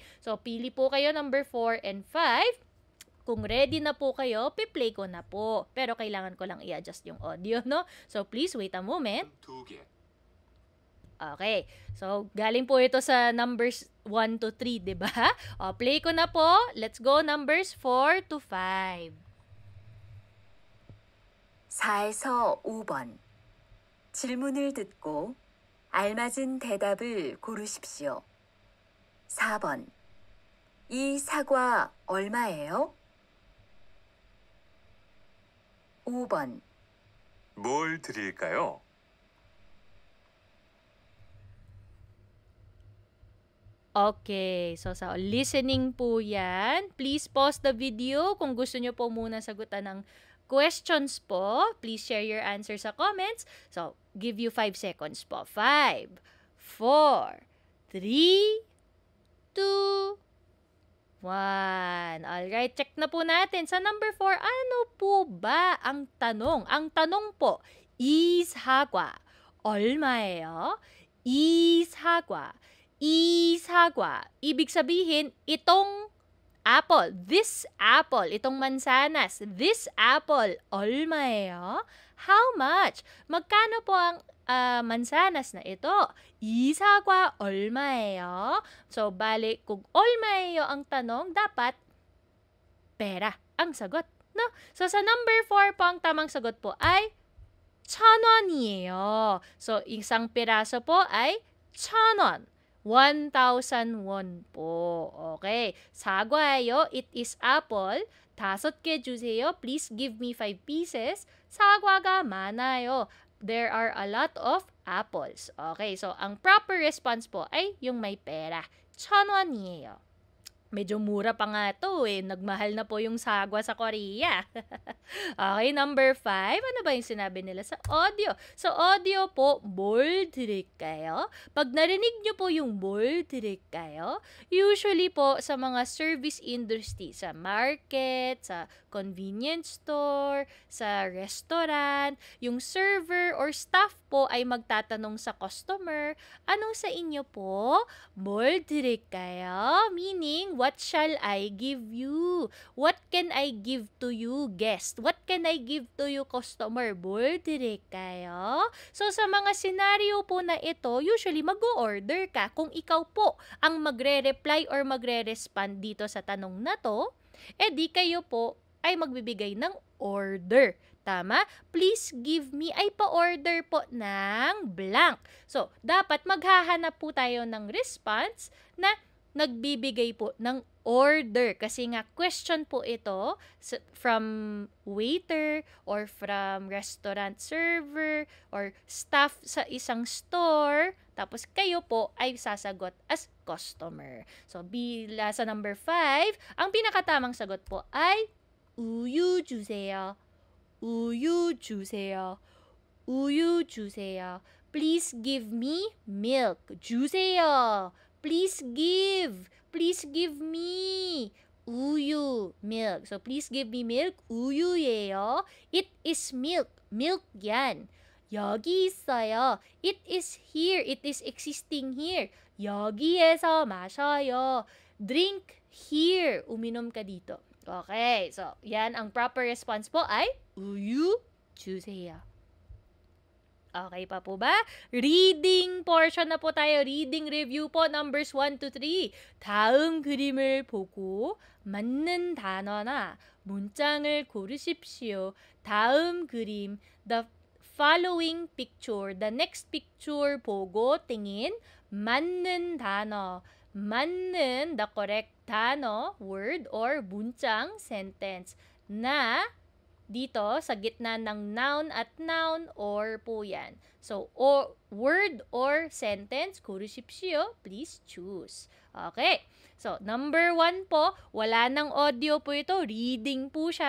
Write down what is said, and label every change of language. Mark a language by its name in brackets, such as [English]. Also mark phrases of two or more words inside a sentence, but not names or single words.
[Filipino] So, pili po kayo [English] number 4 and 5. [Filipino] Kung ready na po kayo, piplay ko na po. Pero kailangan ko lang i-adjust yung audio, no? So, [English] please wait a moment. [Korean] 2개. [Filipino] Okay. So, galing po ito sa [English] numbers 1 to 3, [Filipino] di ba? O, play ko na po. [English] Let's go numbers 4 to 5. [Korean] 4에서 5번. 질문을 듣고 알맞은 대답을 고르십시오. 4번. 이 사과 얼마예요? 5번. 뭘 드릴까요? [Filipino] Okay, so sa listening po yan, [English] please pause the video [Filipino] kung gusto nyo po muna sagutan ng questions po. [English] Please share your answer sa comments. So, give you 5 seconds po. 5, 4, 3, 2, 1. [Filipino] Alright, check na po natin. Sa number 4, ano po ba ang tanong? Ang tanong po, [Korean] 이 사과 얼마예요? 이 사과. 이 사과. [Filipino] Ibig sabihin, itong apple, [English] this apple, [Filipino] itong mansanas, [English] this apple, 얼마예요? How much? [Filipino] Magkano po ang mansanas na ito? [Korean] 이 사과 얼마예요? [Filipino] So, bali, kung 얼마예요 ang tanong, dapat pera ang sagot, no? So, sa number 4 po, ang tamang sagot po ay 1,000원이에요. So, isang piraso po ay 1,000원. 1,000 won po. Okay. [Korean] 사과예요. [English] It is apple. [Korean] 5개 주세요. [English] Please give me 5 pieces. [Korean] 사과가 많아요. [English] There are a lot of apples. Okay. So, [Filipino] ang [English] proper response [Filipino] po ay yung may pera. [Korean] 1,000원이에요. [Filipino] Medyo mura pa nga 'to, eh, nagmahal na po yung sagwa sa Korea. Okay, number 5, ano ba yung sinabi nila sa audio? Sa audio po, [Korean] 뭘 드릴까요? [Filipino] 'Pag narinig niyo po yung [Korean] 뭘 드릴까요, [Filipino] usually po sa mga [English] service industry, [Filipino] sa market, sa [English] convenience store, [Filipino] sa restaurant, yung server or staff po ay magtatanong sa customer, "Anong sa inyo po?" [Korean] 뭘 드릴까요? [English] Meaning, what shall I give you? What can I give to you, guest? What can I give to you, customer? [Korean] 뭘 드릴까요? [Filipino] So, sa mga senaryo po na ito, usually mag-o-order ka. Kung ikaw po ang magre-reply or magre-respond dito sa tanong na to, di kayo po ay magbibigay ng order. Tama? [English] Please give me [Filipino] ay pa-order po ng blank. So, dapat maghahanap po tayo ng response na nagbibigay po ng order. Kasi nga, question po ito [English] from waiter [Filipino] or [English] from restaurant server or staff [Filipino] sa isang store. Tapos kayo po ay sasagot [English] as customer. [Filipino] So, bila sa number 5, ang pinakatamang sagot po ay [Korean] 우유 주세요. 우유 주세요. 우유 주세요. [English] Please give me milk. 주세요. Please give. Please give me. 우유, milk. So, please give me milk. 우유예요. It is milk. Milk yan. [Korean] 여기 있어요. [English] It is here. It is existing here. [Korean] 여기에서 마셔요. [English] Drink here. [Filipino] Uminom ka dito. Okay, so yan ang [English] proper response [Filipino] po ay [Korean] 우유 주세요. [Filipino] Okay pa po ba? [English] Reading portion [Filipino] na po tayo. [English] Reading review [Filipino] po, [English] numbers 1 to 3. [Korean] 다음 그림을 보고 맞는 단어나 문장을 고르십시오. 다음 그림, [English] the following picture, the next picture 보고 tingin, [Korean] 맞는 단어. 맞는, [English] the correct 단어, word or 문장, sentence, [Filipino] na dito sa gitna ng noun at noun or po yan. [English] So, word or sentence, 고르십시오, please choose. Okay. [Filipino] So, number 1 po, wala ng audio po ito, reading po siya.